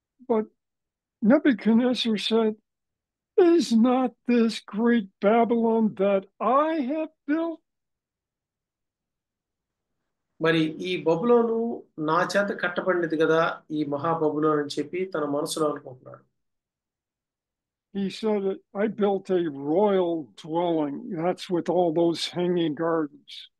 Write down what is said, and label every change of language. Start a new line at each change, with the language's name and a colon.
English: But Nebuchadnezzar said, "Is not this great Babylon that I have built?"
Telugu: మరి ఈ బబులోను నా చేత కట్టబడినది కదా ఈ మహా బబులోన్ అని చెప్పి తన మనసులో అనుకుంటున్నాడు.
English: he said, I built a royal dwelling. That's with all those hanging gardens.